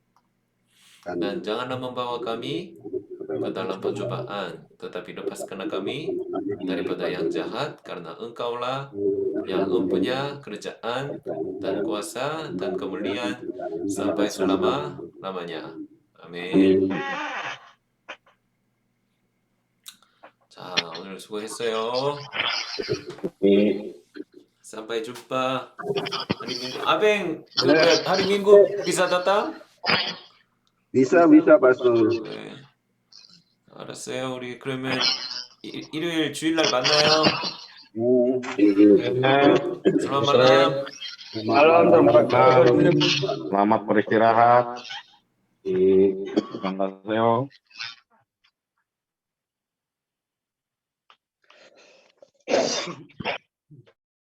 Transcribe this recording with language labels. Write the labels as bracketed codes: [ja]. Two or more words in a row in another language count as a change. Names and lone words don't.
[id] Dan janganlah membawa kami ke dalam pencobaan, tetapi lepaskanlah kami daripada yang jahat, karena Engkaulah yang mempunyai kerajaan dan kuasa dan kemuliaan sampai selama-lamanya. Amin. [ko] 자, 오늘 수고했어요. [id] Sampai jumpa hari Minggu. Abeng, hari Minggu bisa datang? Bisa, Pastor. [ko] 네. 알았어요. 우리 그러면 일요일 주일날 만나요. [id] Selamat malam. Selamat beristirahat. Terima kasih.